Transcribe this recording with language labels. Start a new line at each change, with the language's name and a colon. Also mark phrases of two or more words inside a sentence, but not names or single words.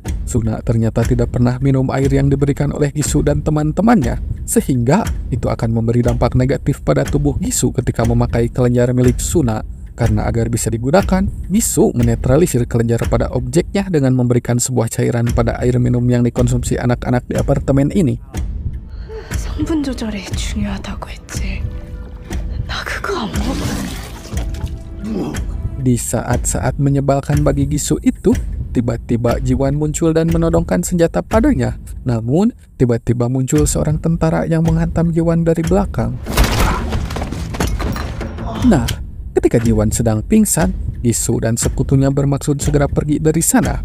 Indonesian: Suna ternyata tidak pernah minum air yang diberikan oleh Gisu dan teman-temannya, sehingga itu akan memberi dampak negatif pada tubuh Gisu ketika memakai kelenjar milik Suna. Karena agar bisa digunakan, Gisu menetralisir kelenjar pada objeknya dengan memberikan sebuah cairan pada air minum yang dikonsumsi anak-anak di apartemen ini.
Korean: 성분 조절이 중요하다고 했지. 나 그거 안 먹어.
Indonesian: Di saat-saat menyebalkan bagi Gisu itu, tiba-tiba Jiwan muncul dan menodongkan senjata padanya. Namun, tiba-tiba muncul seorang tentara yang menghantam Jiwan dari belakang. Nah, ketika Jiwan sedang pingsan, Gisu dan sekutunya bermaksud segera pergi dari sana.